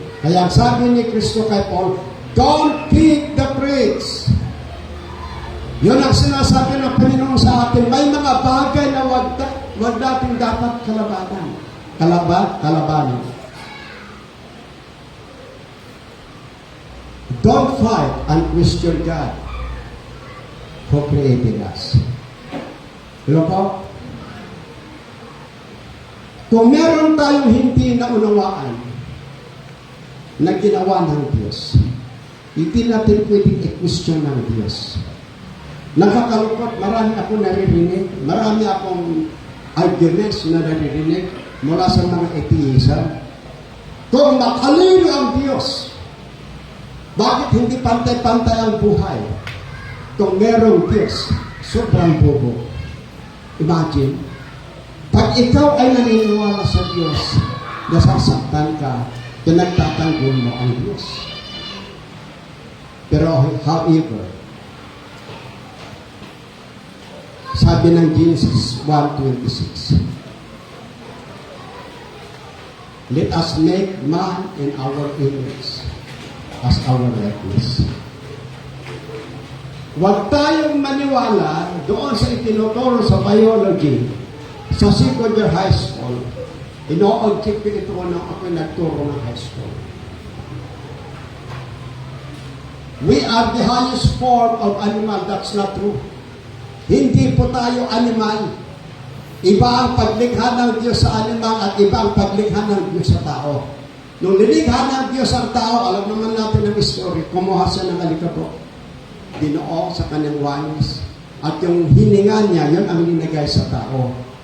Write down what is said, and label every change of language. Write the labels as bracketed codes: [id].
[tl] Kaya sabi ni Kristo kay Paul, [en] don't kick the pricks. [tl] Yun ang sinasabi ng Panginoon sa atin. May mga bagay na wag natin dapat kalabanan. Kalabanin. [en] Don't fight and question God who created us. [tl] Hello po? Kung meron tayong hindi naunawaan na ginawa ng Diyos, hindi natin pwedeng i-question ng Diyos. Nakakalungkot, marami akong naririnig, marami akong arguments na naririnig mula sa mga atheism. Kung makalino ang Diyos, bakit hindi pantay-pantay ang buhay? Kung merong Diyos, sobrang bobo. Imagine, pag ikaw ay naniniwala sa Diyos, nasasaktan ka, pinagtatanggol mo ang Diyos. Pero however, sabi ng Genesis 1:26, [en] let us make man in our image, as our likeness. [tl] Huwag tayong maniwala doon sa itinuturo sa biology, sa second year high school. Ino-object ito nang ako'y nagturo ng high school. [en] We are the highest form of animal. That's not true. [tl] Hindi po tayo animal. Iba ang paglikha ng Diyos sa animal at iba ang paglikha ng Diyos sa tao. Nung lilikha ng Diyos ang tao, alam naman natin ang story, kumuha siya ng alikabok, dinoo sa kanyang wangis, at yung hininga niya, yun ang linagay sa tao.